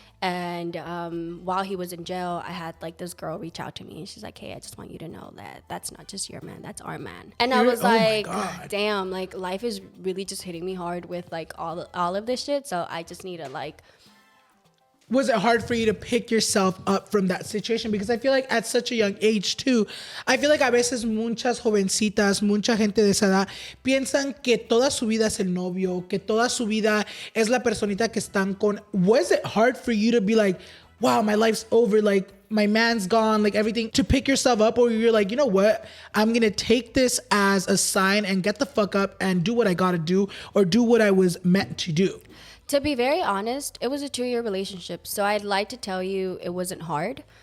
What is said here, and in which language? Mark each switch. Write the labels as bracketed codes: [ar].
[en] And while he was in jail, I had like this girl reach out to me and she's like, hey, I just want you to know that that's not just your man, that's our man. And I was like, damn, like life is really just hitting me hard with like all of this shit. So I just need to like... Was it hard for you to pick yourself up from that situation? Because I feel like [es] at such a young age too, I feel like a veces muchas jovencitas, mucha gente de esa edad piensan que toda su vida es el novio, que toda su vida es la personita que están con. [en] Was it hard for you to be like, wow, my life's over, like my man's gone, like everything, to pick yourself up? Or you're like, you know what, I'm gonna take this as a sign and get the fuck up and do what I gotta do or do what I was meant to do? To be very honest, it was a 2-year relationship. So I'd like to tell you it wasn't hard.